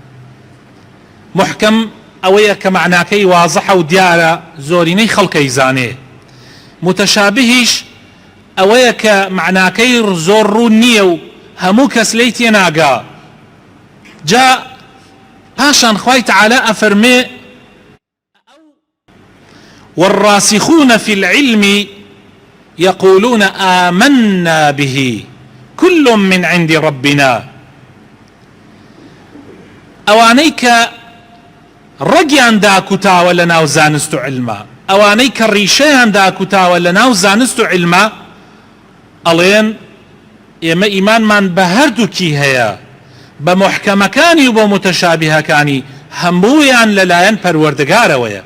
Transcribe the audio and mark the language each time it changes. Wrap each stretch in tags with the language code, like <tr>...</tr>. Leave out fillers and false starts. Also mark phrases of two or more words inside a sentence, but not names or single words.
<ckb>محکەم ئەوەیە کە معناکەی وازەحە و دیارە، زۆرینەی خەڵکەی زانێ. متەشابهیش ئەوەیە کە معناکەی زۆر ڕوون نییە و هەموو کەس لێی تێناگا. جا پاشان خوای تەعالە ئەفەرمێ</ckb> <ar>والراسخون في العلم يقولون آمنا به كل من عند ربنا.</ar> <ckb>ئەوانەی کە ڕەگیان داکوتاوە لە ناو زانست و علمە، ئەوانەی کە ڕیشەیان داکوتاوە لە ناو زانست و علمە، ئەڵێن ئێمە ئیمانمان بە هەردووکی هەیە، بە محکەمەکانی و بۆ متەشابهەکانی هەموویان لەلایەن پەروەردگارەوەیە.</ckb>